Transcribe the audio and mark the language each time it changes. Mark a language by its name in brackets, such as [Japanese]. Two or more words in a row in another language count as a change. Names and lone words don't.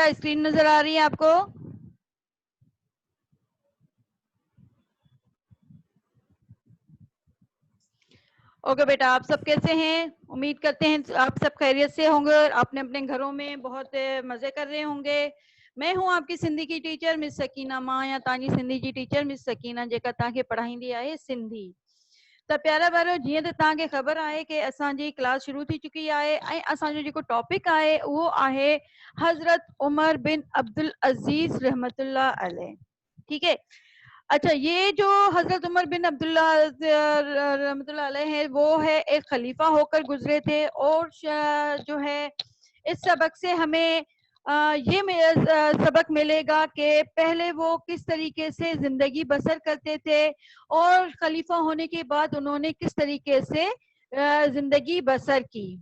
[Urdu] اسکرین نظر آ رہی ہے آپ کو؟ اوکے بیٹا، آپ سب کیسے ہیں؟ امید کرتے ہیں آپ سب خیریت سے ہوں گے اور اپنے اپنے گھروں میں بہت مزے کر رہے ہوں گے. میں ہوں آپ کی سندھی کی ٹیچر مس سکینہ، ماں یا تانی سندھی کی ٹیچر مس سکینہ [Sindhi] जेका तव्हांखे पढ़ाईंदी आहे सिंधी. त प्यारा ॿारो, जीअं त तव्हांखे ख़बर आहे कि असांजी क्लास शुरू थी चुकी आहे ऐं असांजो जेको टॉपिक आहे उहो आहे हज़रत उमर बिन अब्दुल अज़ीज़ रहमतुल्लाह अलैह. [Urdu] ٹھیک ہے. اچھا، یہ جو حضرت عمر بن عبداللہ رحمۃ اللہ علیہ ہے وہ ہے ایک خلیفہ ہوکر گزرے تھے. اور جو ہے اس سبق سے ہمیں یہ سبق ملیگا کہ پہلے وہ کس طریقے سے زندگی بسر کرتے تھے اور خلیفہ ہونے کے بعد انہوں نے کس طریقے سے زندگی بسر کی.